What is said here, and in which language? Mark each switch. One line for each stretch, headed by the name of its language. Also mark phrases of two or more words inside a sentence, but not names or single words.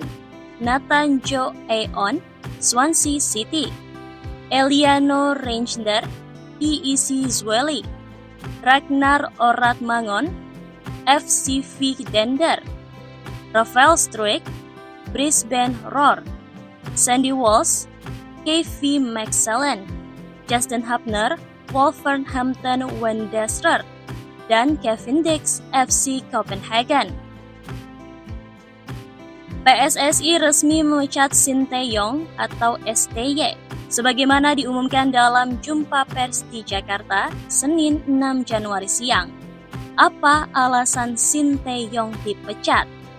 Indonesian: Nathan Jo Aon, Swansea City, Eliano Reinder, PEC Zwolle, Ragnar Oratmangon, FC Vigdender, Rafael Struijk, Brisbane Roar, Sandy Walsh, KV Mechelen, Justin Hubner, Wolverhampton Wanderers, dan Kevin Dix, FC Copenhagen. PSSI resmi memecat Shin Tae-yong atau STY, sebagaimana diumumkan dalam jumpa pers di Jakarta, Senin 6 Januari siang. Apa alasan Shin Tae-yong dipecat?